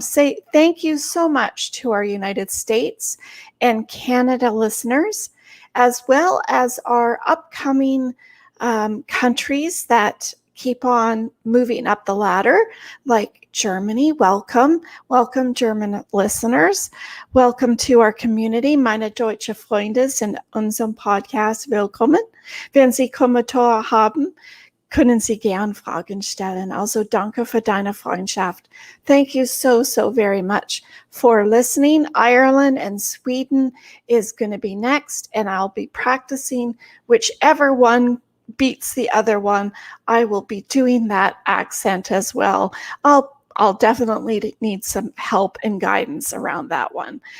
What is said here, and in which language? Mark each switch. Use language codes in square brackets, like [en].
[en] Say thank you so much to our United States and Canada listeners, as well as our upcoming countries that keep on moving up the ladder, like Germany. Welcome German listeners. Welcome to our community. [de] Meine deutsche Freunde in unserem Podcast willkommen. Wenn Sie Kommentare haben, können Sie gern Fragen stellen. Also danke für deine Freundschaft. [en] Thank you so very much for listening. Ireland and Sweden is going to be next, and I'll be practicing whichever one beats the other one. I will be doing that accent as well. I'll definitely need some help and guidance around that one.